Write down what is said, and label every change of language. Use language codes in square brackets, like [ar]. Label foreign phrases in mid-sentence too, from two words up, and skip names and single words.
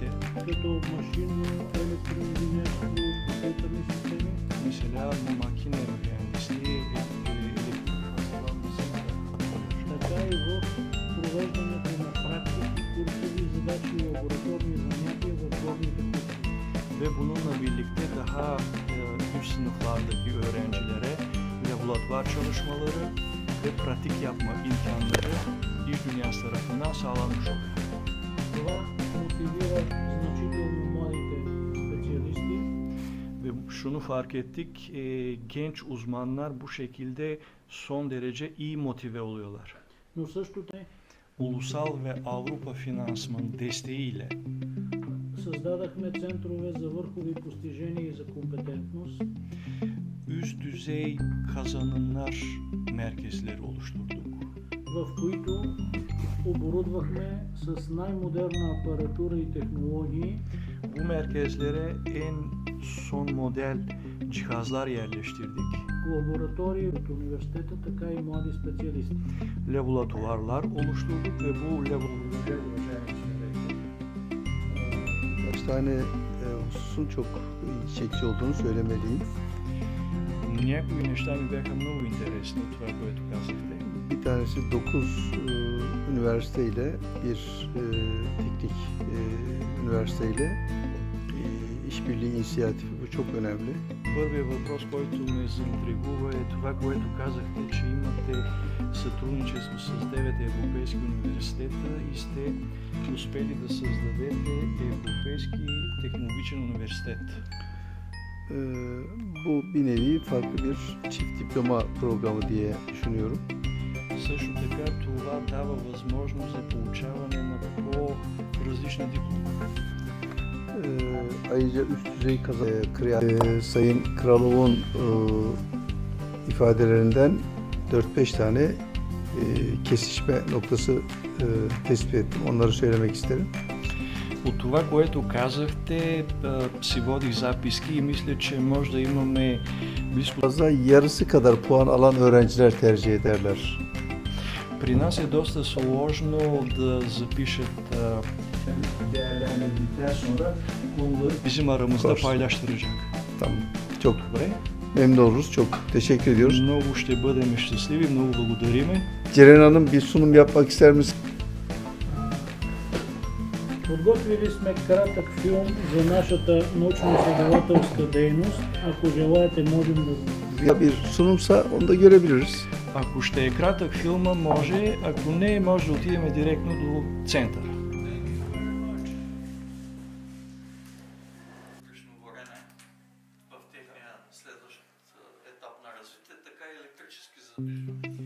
[bg] като машинно, електроинженерство, компютърни системи, [tr] mesela makine mühendisliği, elektrik hazırlanmasında [bg] така и в провеждането на практики, курсови задачи и лабораторни занятия в горните курси. [tr] ve bununla birlikte daha üst sınıflardaki öğrencilere laboratuvar çalışmaları ve pratik yapma imkanları iş dünyası tarafından sağlanmış oluyor. [bg] Това мотивира значително младите специалисти [tr] Ve şunu fark ettik, genç uzmanlar bu şekilde son derece iyi motive oluyorlar. [bg] но също те [tr] Ulusal ve Avrupa finansman desteğiyle [bg] създадахме центрове за върхови постижения и за компетентност, [tr] üst düzey kazanımlar merkezleri oluşturduk. [bg] в които оборудвахме с най-модерна апаратура и технологии [tr] Bu merkezlere en son model cihazlar yerleştirdik. [bg] лаборатории от университета, така и млади специалисти. [tr] Laboratuvarlar oluşturduk ve bu laboratuvarlar Kaç tane hususun çok ilgi çekici olduğunu söylemeliyim. [bg] Някои неща ми бяха много интересни от това, което казахте. [tr] Bir tanesi 9 üniversiteyle bir teknik üniversiteyle işbirliği inisiyatifi. Bu çok önemli. [bg] Първият въпрос, който ме заинтригува е това, което казахте, че имате сътрудничество с 9 европейски университета и сте успели да създадете Европейски технологичен университет. [tr] Bu bir nevi farklı bir çift diploma programı diye düşünüyorum. [bg] Също така това дава възможност за получаване на по-различна диплома. [tr] Ayrıca üst düzey Sayın Kralov'un ifadelerinden 4-5 tane kesişme noktası tespit ettim. Onları söylemek isterim. [bg] От това, което казахте, си водих записки и мисля, че може да имаме близко... [tr] Fazla yarısı kadar puan alan öğrenciler tercih ederler. [bg] При нас е доста сложно да запишат [tr] değerlendirdikten sonra konuları bizim aramızda paylaştıracak. Tamam. Çok [bg] Добре. [tr] memnun oluruz. Çok teşekkür ediyoruz. [bg] Много ще бъдем щастливи, много благодариме. [tr] Ceren Hanım bir sunum yapmak ister misin? [bg] Подготвили сме кратък филм за нашата научно-изследователска дейност. Ако желаете, можем да го [tr] Ya bir sunumsa onu da görebiliriz. [bg] Ако ще е кратък филма, може, ако не, може да отидем директно до центъра. В техния следващ етап на развитие, така и електрически задвижване.